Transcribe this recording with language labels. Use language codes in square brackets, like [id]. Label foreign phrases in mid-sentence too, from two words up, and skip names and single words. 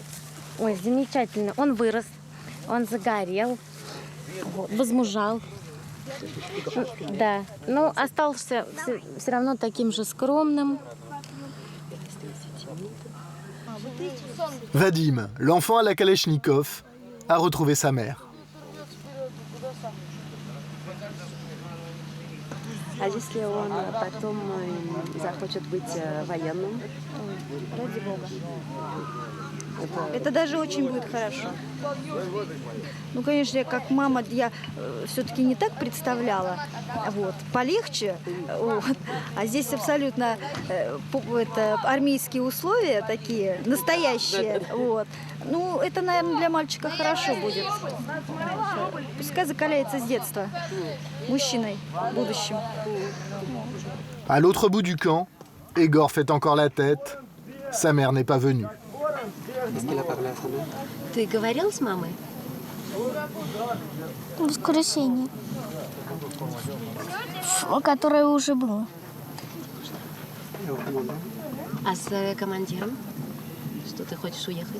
[ru] Ой, замечательно. Он вырос, он загорел, возмужал. Да, но остался все равно таким же скромным. [fr] Vadim, l'enfant à la Kalachnikov, a retrouvé sa mère. [ru] А если он потом захочет быть военным? Ради Бога. Это даже очень будет хорошо. Ну, конечно, как мама, я все-таки не так представляла. Вот, полегче. Вот. А здесь абсолютно армейские условия такие, настоящие. Вот. Ну, это, наверное, для мальчика хорошо будет. Пускай закаляется с детства mouchiной в будущем. [fr] À l'autre bout du camp, Egor fait encore la tête. Sa mère n'est pas venue. [ru] Ты говорил с мамой? В воскресенье. Которое уже было. А с командиром? Что, ты хочешь уехать?